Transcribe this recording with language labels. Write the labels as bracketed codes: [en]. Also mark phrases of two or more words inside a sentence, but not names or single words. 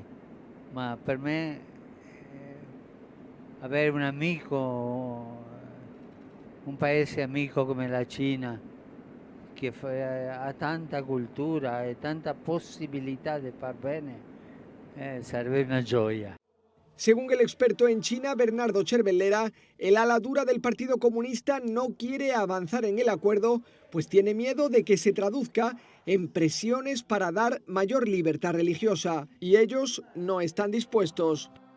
[it] Ma per me avere un amico, un paese amico come la Cina, che ha tanta cultura e tanta possibilità di far bene, sarebbe una gioia. [es] Según el experto en China, Bernardo Cervellera, el ala dura del Partido Comunista no quiere avanzar en el acuerdo, pues tiene miedo de que se traduzca en presiones para dar mayor libertad religiosa, y ellos no están dispuestos.